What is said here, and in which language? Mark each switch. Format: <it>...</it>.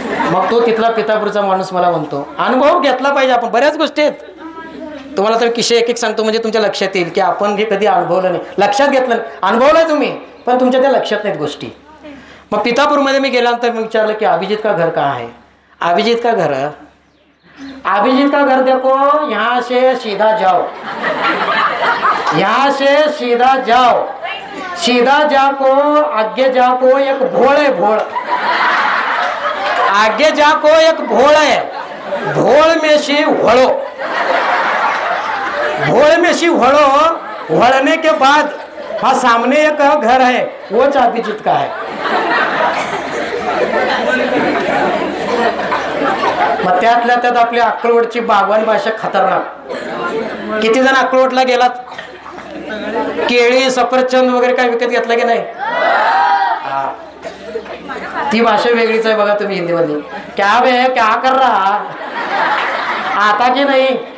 <mr>मग तो तिथला पितापूरचा माणूस मला म्हणतो, अनुभव घेतला पाहिजे आपण, बऱ्याच गोष्टी आहेत. तुम्हाला तर किशे एक एक सांगतो म्हणजे तुमच्या लक्षात येईल की आपण हे कधी अनुभवलं नाही, लक्षात घेतलं नाही. अनुभवलं तुम्ही पण तुमच्या त्या लक्षात नाहीत गोष्टी. मग पितापूरमध्ये मी गेल्यानंतर मी विचारलं की</mr> <hi>अभिजित का घर कहाँ है? अभिजित का घर, अभिजित का घर देखो, यहाँ से सीधा जाओ, यहाँ से सीधा जाओ, सीधा जाको आगे जाको एक भोळ</hi> <mr>आहे</mr> <hi>भोळ. आगे जाको एक भोळ है, भोळ में से वळो. भोळ में से वळो. वळने के बाद हाँ सामने एक घर है, वो चाबीचित का है.</hi> <mr>मग त्यातल्या त्यात आपली अक्कलकोटची बागवान भाषा खतरनाक. किती जण अक्कलकोटला गेलात? केळी सफरचंद वगैरे काय विकत घेतलं की नाही? ती भाषा वेगळीच आहे बघा तुम्ही हिंदीमध्ये.</mr> <hi>क्या बे क्या कर रहा</hi> <mr>आता की नाही.</mr>